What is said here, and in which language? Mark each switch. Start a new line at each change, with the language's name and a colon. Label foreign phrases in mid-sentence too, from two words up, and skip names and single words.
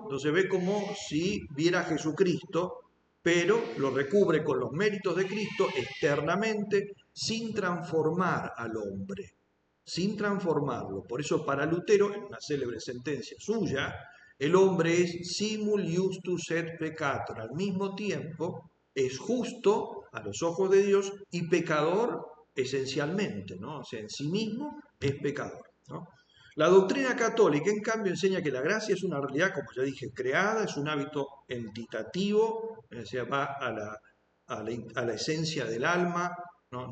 Spanish: Entonces ve como si viera a Jesucristo, pero lo recubre con los méritos de Cristo externamente, sin transformar al hombre, sin transformarlo. Por eso para Lutero, en una célebre sentencia suya, el hombre es
Latin: simul justus et peccator,
Spanish: al mismo tiempo es justo a los ojos de Dios y pecador esencialmente, ¿no? O sea, en sí mismo es pecador, ¿no? La doctrina católica, en cambio, enseña que la gracia es una realidad, como ya dije, creada, es un hábito entitativo, o sea, va a la esencia del alma, ¿no?